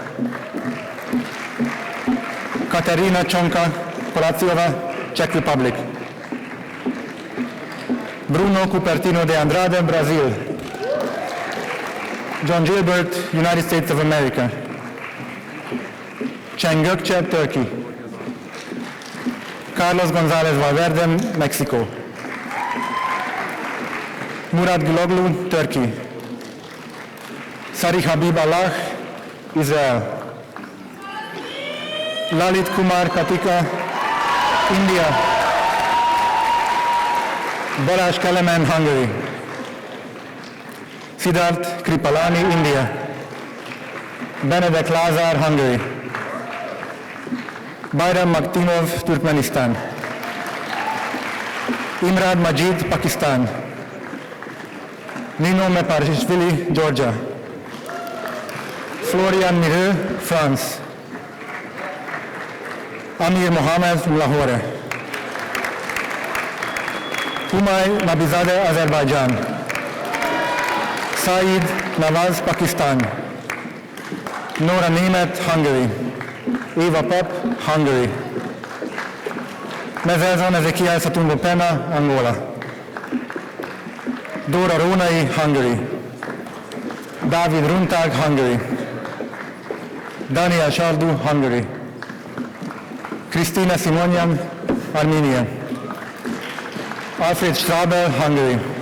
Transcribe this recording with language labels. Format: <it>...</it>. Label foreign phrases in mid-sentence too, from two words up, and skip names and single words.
<en>Katerina Csonka Kolaciova, Czech Republic; Bruno Cupertino de Andrade, Brazil; John Gilbert, United States of America; Cheng Gökçe, Turkey; Carlos González Valverde, Mexico; Murat Güloglu, Turkey; Sari Habib Allah, Israel; Lalit Kumar Katika, India; Balázs Kelemen, Hungary; Siddharth Kripalani, India; Benedek Lázár, Hungary; Bayram Maktinov, Turkmenistan; Imrad Majid, Pakistan; Nino Meparishvili, Georgia; Florian Mireux, France; Amir Mohamed, Lahore; Humay Nabizadeh, Azerbaijan; Saeed Nawaz, Pakistan; Nora Német, Hungary; Eva Pop, Hungary; Mezelzon Ezekiel Satumbo Pena, Angola; Dóra Rónai, Hungary; Dávid Runtag, Hungary; Daniel Sardu, Hungary; Krisztina Simonyan, Armenia; Alfred Strabel, Hungary;</en>